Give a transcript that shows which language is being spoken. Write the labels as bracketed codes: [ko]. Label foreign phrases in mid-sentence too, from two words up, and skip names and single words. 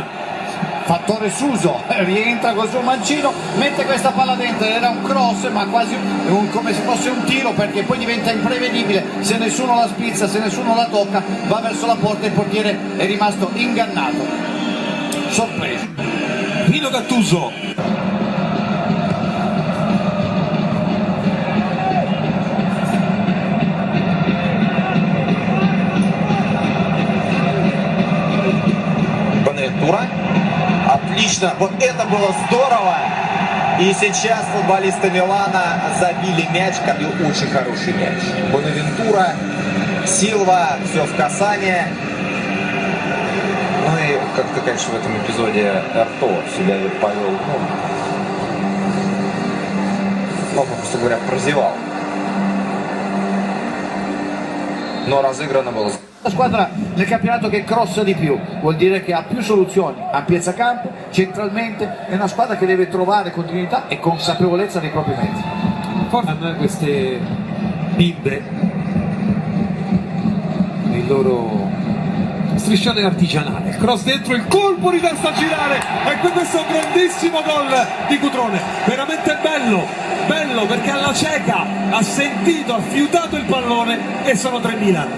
[it] Fattore Suso rientra col suo mancino, mette questa palla dentro, era un cross ma quasi come se fosse un tiro, perché poi diventa imprevedibile, se nessuno la spizza, se nessuno la tocca va verso la porta e il portiere è rimasto ingannato, sorpreso. Rino Gattuso, [ru] Бонавентура. Отлично, вот это было здорово. И сейчас футболисты Милана забили мяч, бил очень хороший мяч. Бонавентура, Силва, все в касание. Ну и как-то, конечно, в этом эпизоде Эрто себя повел, просто говоря, прозевал. Но разыграно было. [it] La squadra nel campionato che crossa di più, vuol dire che ha più soluzioni, ampiezza campo, centralmente, è una squadra che deve trovare continuità e consapevolezza dei propri mezzi. forse queste bimbe, il loro striscione artigianale, cross dentro, il colpo di testa a girare e questo è un grandissimo gol di Cutrone, veramente bello perché alla cieca ha sentito, ha fiutato il pallone e sono 3.000.